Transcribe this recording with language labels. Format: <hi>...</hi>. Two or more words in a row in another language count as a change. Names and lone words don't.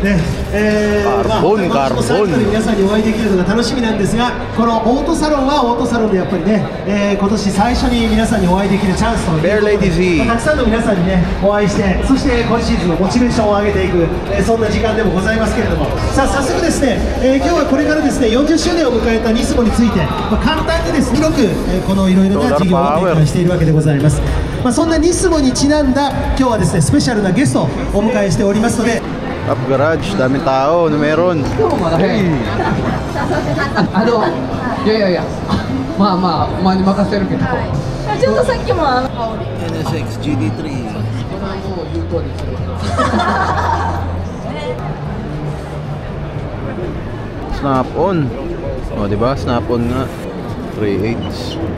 <ja>まあ、このサイトで皆さんにお会いできるのが楽しみなんですが、このオートサロンはオートサロンでやっぱりね、今年最初に皆さんにお会いできるチャンスということで、たくさんの皆さんにねお会いして、そして今シーズンのモチベーションを上げていく、そんな時間でもございますけれども、さあ早速ですね、今日はこれからですね40周年を迎えたニスモについて、簡単にですね広く、このいろいろな事業を展開しているわけでございます。そんなニスモにちなんだ今日はですねスペシャルなゲストをお迎えしておりますので。</ja> <tl>Top Garage, daming tao na meron. Malaki.</tl> <ja>I やいやまあまあお前に任せるけど。ちょっとさっきも NSX GT3. これはもう言う通りにする。 Snap on.</ja> <tl>O, diba? Snap on nga. 3/8.</tl>